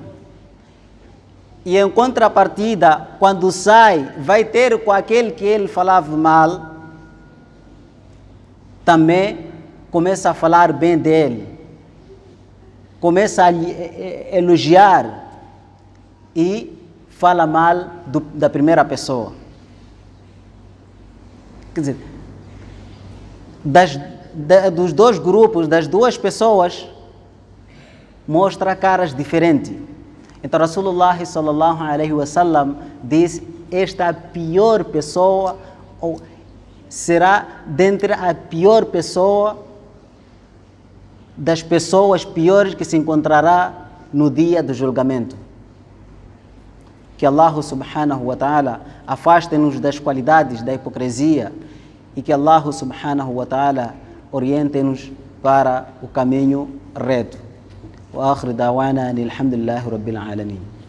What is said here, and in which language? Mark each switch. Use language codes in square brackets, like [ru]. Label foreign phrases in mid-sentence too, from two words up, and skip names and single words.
[pt] E em contrapartida, quando sai, vai ter com aquele que ele falava mal, também começa a falar bem dele, começa a elogiar e fala mal da primeira pessoa. Quer dizer, dos dois grupos, das duas pessoas, mostra caras diferentes. Então Rasulullah [ar] صلى الله عليه وسلم [pt] diz: esta é a pior pessoa, ou será dentre a pior pessoa das pessoas piores que se encontrará no dia do julgamento. Que Allah [ar] سبحانه وتعالى [pt] afaste-nos das qualidades da hipocrisia e que Allah [ar] سبحانه وتعالى [pt] oriente-nos para o caminho reto. [ar] وآخر دعوانا أن الحمد لله رب العالمين.